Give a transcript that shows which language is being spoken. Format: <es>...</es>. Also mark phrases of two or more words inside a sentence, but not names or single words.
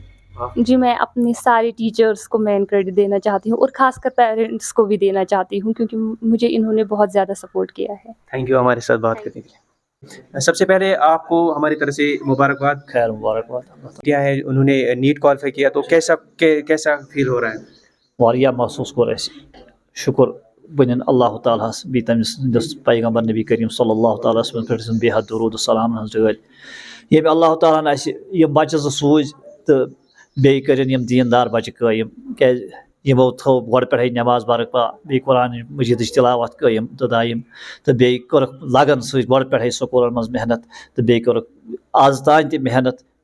<ur>جی میں اپنے سارے ٹیچرس کو مین کریڈٹ دینا چاہتی ہوں اور خاص کر پیرنٹس کو بھی دینا چاہتی ہوں کیونکہ مجھے انہوں نے بہت زیادہ سپورٹ کیا ہے. تھینک یو ہمارے ساتھ بات کرنے کے لیے. سب سے پہلے آپ کو ہماری طرف سے مبارکباد. خیر مبارکباد. کیا ہے انہوں نے نیٹ کوالیفائی کیا تو کیسا فیل ہو رہا ہے؟</ur> <ks>واریاہ محسوس کور اَسہِ. شکر بنین اللہ تعالیٰ ہس بیٚیہِ تٔمِس سٕنٛدِس پیغمبر نبی کریم</ks> <ar>صلی اللہ تعالیٰ وسلم</ar> <ks>پٮ۪ٹھ ٲسِن بے حد درود السلام ہٕنٛز ڈٲلۍ. ییٚمہِ اللہ تعالیٰ ہن اَسہِ یِم بچہِ زٕ سوٗزۍ تہٕ بیٚیہِ کٔرِنۍ یِم دیٖندار بچہِ قٲیِم، کیٛازِ یِمو تھٲو گۄڈٕ پٮ۪ٹھَے نٮ۪ماز برپا، بیٚیہِ قرآن مجیٖدٕچ تِلاوت قٲیِم تہٕ دٲیِم، تہٕ بیٚیہِ کٔرٕکھ لگن سۭتۍ گۄڈٕ پٮ۪ٹھَے سکوٗلن منٛز محنت تہٕ بیٚیہِ کٔرٕکھ آز تام تہِ محنت.</ks>